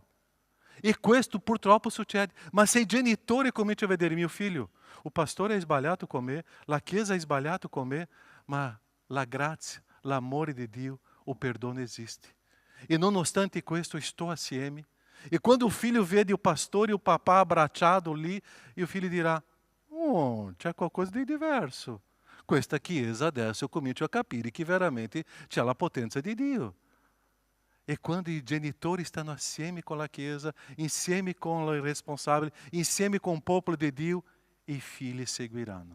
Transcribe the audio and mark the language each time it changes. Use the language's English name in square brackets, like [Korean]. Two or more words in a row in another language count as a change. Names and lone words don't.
[Italian] E questo purtroppo succede. Ma se i genitori cominciano a vedere, mio figlio, o pastore è sbagliato con me, la chiesa è sbagliato con me, ma la grazia, l'amore di Dio, o perdono esiste. E nonostante questo sto assieme. E quando [Portuguese] o filho [Italian] vede [Portuguese] o pastor e o papà abbracciado [Italian] lì, e [Portuguese] o filho [Italian] dirà, c'è qualcosa di diverso. Questa chiesa adesso eu comincio a capire che veramente c'è la potenza di Dio. E quando i genitori stanno assieme con la chiesa, insieme con i responsabili, insieme con il popolo di Dio, i figli seguiranno.